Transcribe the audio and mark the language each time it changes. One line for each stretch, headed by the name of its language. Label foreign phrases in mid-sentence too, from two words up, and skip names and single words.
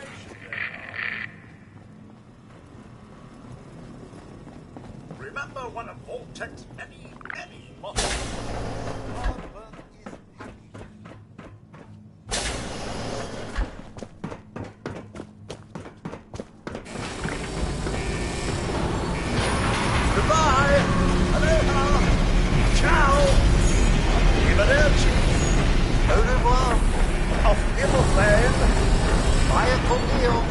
English: Remember one of Vault-Tec's many, many mottos. Goodbye!
Italian: Aloha! Ciao! Arrivederci!
French: Au revoir.
German: Auf Wiedersehen!
Spanish: Vaya con Dios.